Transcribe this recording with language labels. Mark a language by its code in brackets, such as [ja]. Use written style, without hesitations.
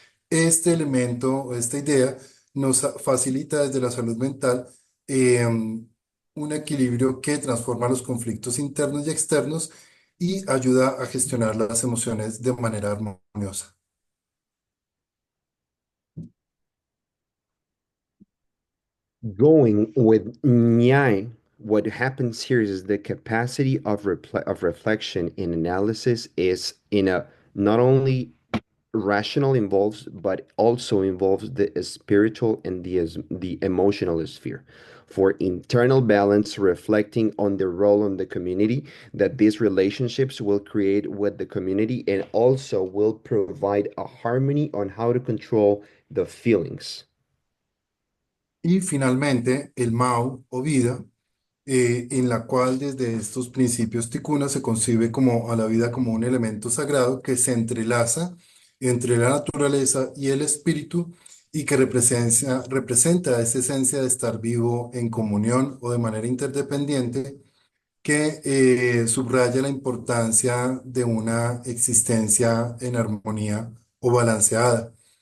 [es] Este elemento, esta idea, nos facilita desde la salud mental un equilibrio que transforma los conflictos internos y externos y ayuda a gestionar las emociones de manera armoniosa. [en] Going with Nyai, what happens here is the capacity of reflection and analysis is in a not only rational involves, but also involves the spiritual and the emotional sphere. For internal balance, reflecting on the role in the community that these relationships will create with the community and also will provide a harmony on how to control the feelings. [es] Y finalmente, el Mao o vida, en la cual desde estos principios ticuna se concibe como a la vida como un elemento sagrado que se entrelaza entre la naturaleza y el espíritu y que representa esa esencia de estar vivo en comunión o de manera interdependiente que subraya la importancia de una existencia en armonía o balanceada.